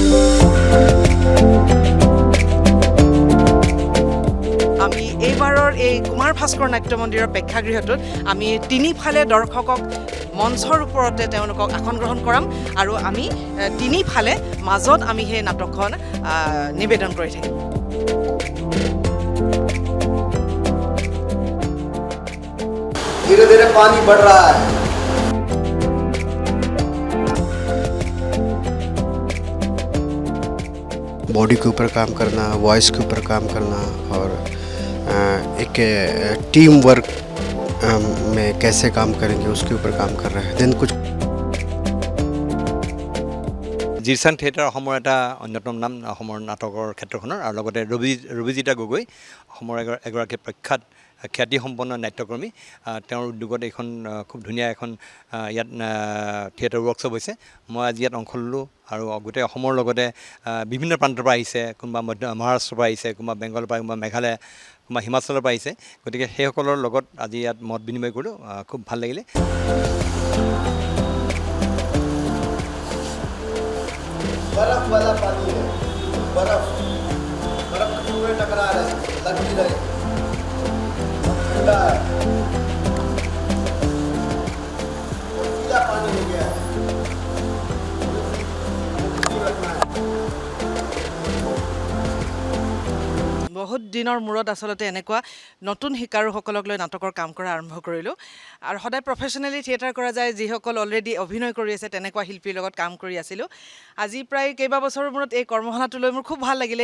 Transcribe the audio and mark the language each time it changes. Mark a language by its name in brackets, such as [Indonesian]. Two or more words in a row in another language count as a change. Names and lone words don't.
[Assamese] আমি এইবাৰৰ এই কুমাৰ ভাস্কৰ নাট্য মন্দিৰৰ প্ৰেক্ষাগৃহটোত আমি তিনিফালে দৰ্শকক মঞ্চৰ ওপৰতে তেওঁলোকক আসন গ্ৰহণ কৰাম আৰু আমি তিনিফালে মাজত আমি সেই নাটকখন নিবেদন কৰি থাকিম। [Hindi] धीरे धीरे पानी बढ़ रहा है। बॉडी के ऊपर काम करना, वॉइस के ऊपर काम करना और एक [English] team work [Hindi] में कैसे काम करेंगे उसके ऊपर काम कर रहे हैं। देन कुछ [Assamese] জিৰচান থিয়েটাৰ অসমৰ এটা অন্যতম নাম অসমৰ নাটকৰ ক্ষেত্ৰখনৰ আৰু লগতে ৰবিজিতা গগৈ অসমৰ এগৰাকী প্ৰখ্যাত খ্যাতিসম্পন্ন নাট্যকৰ্মী। তেওঁৰ উদ্যোগত এইখন খুব ধুনীয়া এখন ইয়াত [English] theatre workshop [Assamese] হৈছে। মই আজি ইয়াত অংশ ল'লোঁ আৰু গোটেই অসমৰ লগতে বিভিন্ন প্ৰান্তৰ পৰা আহিছে, কোনোবা মহাৰাষ্ট্ৰৰ পৰা আহিছে, কোনোবা বেংগলৰ পৰা, কোনোবা মেঘালয়, কোনোবা হিমাচলৰ পৰা আহিছে। গতিকে সেইসকলৰ লগত আজি ইয়াত মত বিনিময় কৰিলোঁ, খুব ভাল লাগিলে। [Hindi] बर्फ वाला पानी है, बर्फ बर्फ के टुकड़े टकरा रहे हैं, लग भी रहे, ठंडा है, पीला पानी हो गया है, रखना है। [Assamese] বহুত দিনৰ মূৰত আচলতে এনেকুৱা নতুন শিকাৰুসকলক লৈ নাটকৰ কাম কৰা আৰম্ভ কৰিলোঁ আৰু সদায় [English] professionally theatre [Assamese] কৰা যায়, যিসকল অলৰেডি অভিনয় কৰি আছে তেনেকুৱা শিল্পীৰ লগত কাম কৰি আছিলোঁ। আজি প্ৰায় কেইবাবছৰৰ মূৰত এই কৰ্মশালাটো লৈ মোৰ খুব ভাল লাগিলে।